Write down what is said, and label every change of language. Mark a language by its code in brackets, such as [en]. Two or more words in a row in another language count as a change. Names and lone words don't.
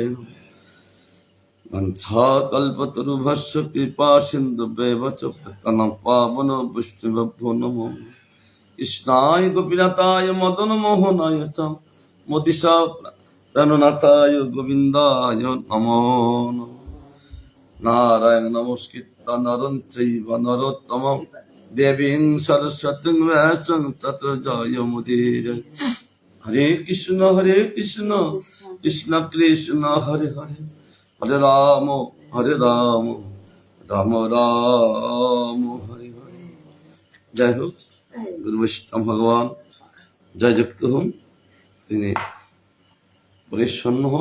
[sa] কল্পতরুভস্য কৃপা সিন্ধুভ্যেব চ পতিতানাং পাবন বৈষ্ণবেভ্যো নমো কৃষ্ণায় গোপীনাথায় মদন মোহনায় চ মতিসা প্রাণনাথায় গোবিন্দায় নমো নমঃ। নারায়ণ নমস্কৃত্য নরং চৈব নরোত্তমং দেবীং সরস্বতীং ব্যাসং ততো জয়মুদীরয়ে। হরে কৃষ্ণ কৃষ্ণ কৃষ্ণ হরে হরে, হরে রাম রাম রাম হরে হরে। [bn] যাই হোক, গুরু বৈষ্ণব ভগবান জয় যুক্ত হন, তিনি পরিচ্ছন্ন হন।